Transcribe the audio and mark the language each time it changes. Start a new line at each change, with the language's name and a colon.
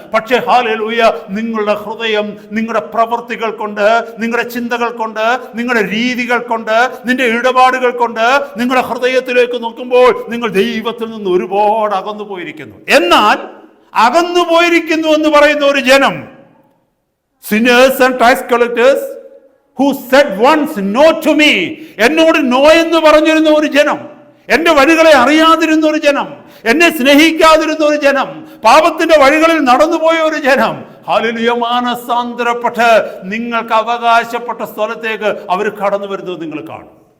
Malayalam: പക്ഷേ ഹല്ലേലൂയ, നിങ്ങളുടെ ഹൃദയം നിങ്ങളുടെ പ്രവൃത്തികൾ കൊണ്ട്, നിങ്ങളുടെ ചിന്തകൾ കൊണ്ട്, നിങ്ങളുടെ രീതികൾ കൊണ്ട്, നിന്റെ ഇടപാടുകൾ കൊണ്ട് നിങ്ങളുടെ ഹൃദയത്തിലേക്ക് നോക്കുമ്പോൾ നിങ്ങൾ ദൈവത്തിൽ നിന്ന് ഒരുപാട് അകന്നു പോയിരിക്കുന്നു. എന്നാൽ അകന്നു പോയിരിക്കുന്നു എന്ന് പറയുന്ന ഒരു ജനം
English: sinners and tax collectors who said once no to me.
Malayalam: എന്നോട് നോ എന്ന് പറഞ്ഞിരുന്ന ഒരു ജനം, എന്റെ വഴികളെ അറിയാതിരുന്ന ഒരു ജനം, എന്നെ സ്നേഹിക്കാതിരുന്ന ഒരു ജനം, പാപത്തിന്റെ വഴികളിൽ നടന്നുപോയ ഒരു ജനം, ഹല്ലേലൂയ, മാനസാന്തരപ്പെട്ട് നിങ്ങൾക്ക് അവകാശപ്പെട്ട സ്ഥലത്തേക്ക് അവർ കടന്നു വരുന്നത് നിങ്ങൾ കാണും.